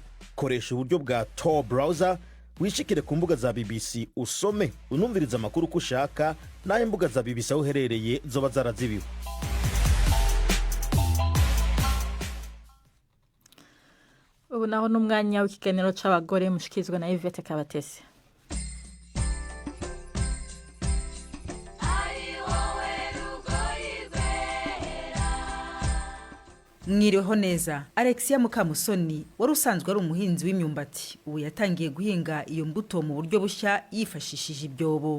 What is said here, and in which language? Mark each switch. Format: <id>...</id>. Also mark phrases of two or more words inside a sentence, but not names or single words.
<rn>Koresha uburyo bwa Tor browser, wishikire ku mbuga za BBC usome unumviriza amakuru uko ushaka, n'ayo mbuga za BBC aho uherereye zoba zarazibiwe. Ubu naho n'umwanya w'ikiganiro c'abagore mushikizwa na Yvette Kabatesi. Mwiriweho neza.</rn> <rw>Alexia Mukamusoni wari usanzwe ari umuhinzi w'imyumbati, ubu yatangiye guhinga iyo mbuto mu buryo bushya yifashishije ibyobo.</rw>